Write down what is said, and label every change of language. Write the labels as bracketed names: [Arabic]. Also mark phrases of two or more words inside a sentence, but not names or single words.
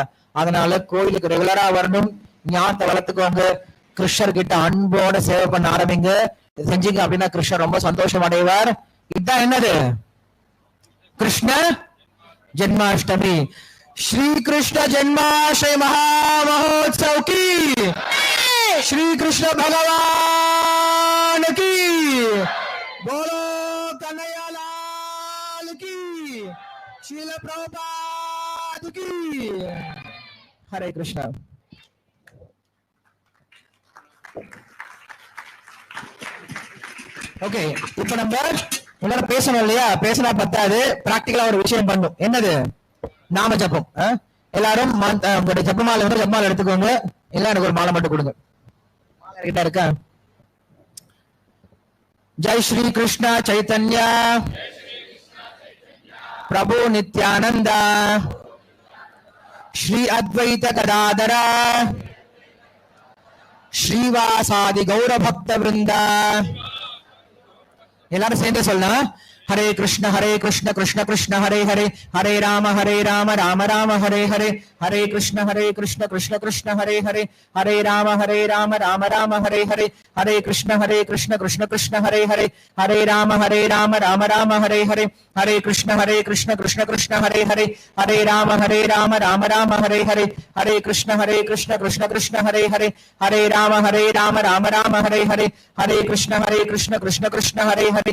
[Tamil] அதனால கோயிலுக்கு ரெகுலரா வரணும், ஞானத்தை வளர்த்துக்கோங்க, கிருஷ்ணர் கிட்ட அன்போட சேவை பண்ண ஆரம்பிங்க. செஞ்சீங்க அப்படின்னா கிருஷ்ணர் ரொம்ப சந்தோஷம் அடைவார். இதுதான் என்னது, கிருஷ்ண ஜென்மாஷ்டமி. [Hindi] श्री कृष्ण जन्माष्टमी महा महोत्सव की श्री कृष्ण भगवान की, बोलो कन्हैया लाल की, श्रील प्रभुपाद की। [Sanskrit] हरे कृष्ण। [Tamil] ஓகே, இப்ப நம்ம எல்லாரும் பேசணும் இல்லையா? பேசினா பத்தாது, பிராக்டிகலா ஒரு விஷயம் பண்ணும். என்னது? நாம ஜபம். எல்லாரும் உங்களுடைய ஜபமாலை வந்து ஜபமாலை எடுத்துக்கோங்க. எல்லாம் எனக்கு ஒரு மாலை மட்டும் கொடுங்க. மாலை கிட்ட இருக்கா? [Sanskrit] जय श्री कृष्ण चैतन्य प्रभु नित्यानंद श्री अद्वैत गदाधर श्रीवासादि गौर भक्त वृंद। [Tamil] எல்லாரும் சேர்ந்து சொல்லலாம். [Sanskrit] हरे कृष्ण कृष्ण कृष्ण हरे हरे, हरे राम राम राम हरे हरे, हरे कृष्ण कृष्ण कृष्ण हरे हरे, हरे राम राम राम हरे हरे, हरे कृष्ण कृष्ण कृष्ण हरे हरे, हरे राम राम राम हरे हरे, हरे कृष्ण कृष्ण कृष्ण हरे हरे, हरे राम राम राम हरे हरे, हरे कृष्ण कृष्ण कृष्ण हरे हरे, हरे राम राम हरे हरे, हरे कृष्ण कृष्ण कृष्ण हरे हरे,